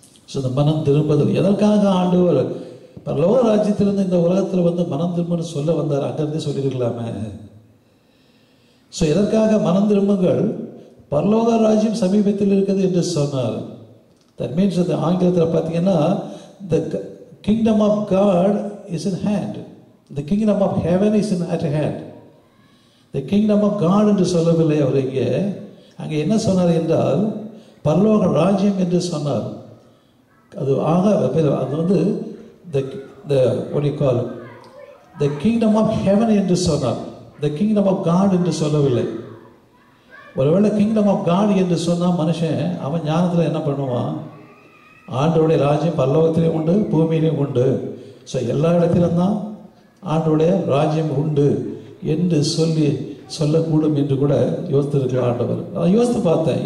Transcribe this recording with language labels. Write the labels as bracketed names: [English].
[Tamil] So இந்த மனம் திரும்புதல் எதற்காக ஆண்டவர் பரலோக ராஜ்யத்திலிருந்து இந்த உலகத்தில் வந்து மனம் திரும்புன்னு சொல்ல வந்தார்? அங்கிருந்தே சொல்லியிருக்கலாமே. ஸோ எதற்காக மனம் திரும்புங்கள், பரலோக ராஜ்யம் சமீபத்தில் இருக்குது என்று சொன்னார். [English] that means [Tamil] அது ஆங்கிலத்தில் பார்த்தீங்கன்னா [English] the kingdom of God is in hand, the kingdom of heaven is in at hand. the kingdom of God [Tamil] என்று சொல்லவில்லை அவர் இங்கே. அங்கே என்ன சொன்னார் என்றால் பரலோக ராஜ்யம் என்று சொன்னார். அது அது வந்து [English] the what do you call the kingdom of heaven [Tamil] என்று சொன்னார். [English] the kingdom of God [Tamil] என்று சொல்லவில்லை. ஒருவேளை கிங்டம் ஆஃப் காட் என்று சொன்னால் மனுஷன் அவன் ஞானத்தில் என்ன பண்ணுவான்? ஆண்டவருடைய ராஜ்யம் பரலோகத்திலையும் உண்டு, பூமியிலையும் உண்டு, ஸோ எல்லா இடத்திலும் தான் ஆண்டவருடைய ராஜ்யம் உண்டு என்று சொல்லக்கூடும் என்று கூட யோசித்திருக்கலாம் ஆண்டவர். அதை யோசித்து பார்த்தேன்.